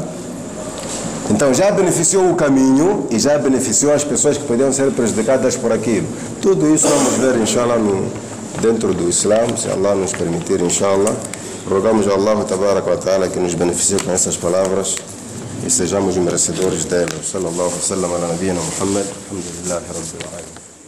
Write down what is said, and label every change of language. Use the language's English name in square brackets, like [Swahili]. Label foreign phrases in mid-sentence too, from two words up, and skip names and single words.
[Portuguese] Então já beneficiou o caminho e já beneficiou as pessoas que podiam ser prejudicadas por aquilo. Tudo isso vamos ver, inshallah, dentro do Islã, se Allah nos permitir, inshallah. Rogamos a [Arabic] الله تبارك وتعالى [Portuguese] que nos beneficie com essas palavras e sejamos merecedores delas. [Arabic] صلى الله عليه وسلم على نبينا محمد. الحمد لله رب العالمين.